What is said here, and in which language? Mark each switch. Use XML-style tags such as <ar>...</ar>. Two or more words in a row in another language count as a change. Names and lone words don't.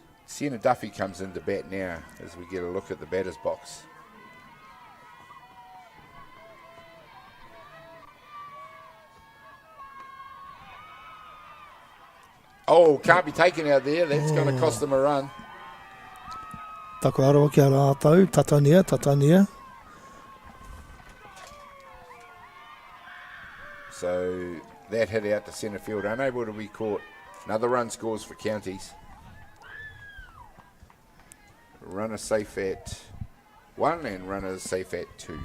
<en>Sienna Duffy comes into bat now as we get a look at the batter's box. Oh, can't be taken out there. That's going to cost them a run.</en> <mi>Taku aroa ki a rātou, tatania.</mi> <en>So that hit out to centre field, unable to be caught. Another run scores for counties. Runner safe at 1 and runners safe at 2.</en>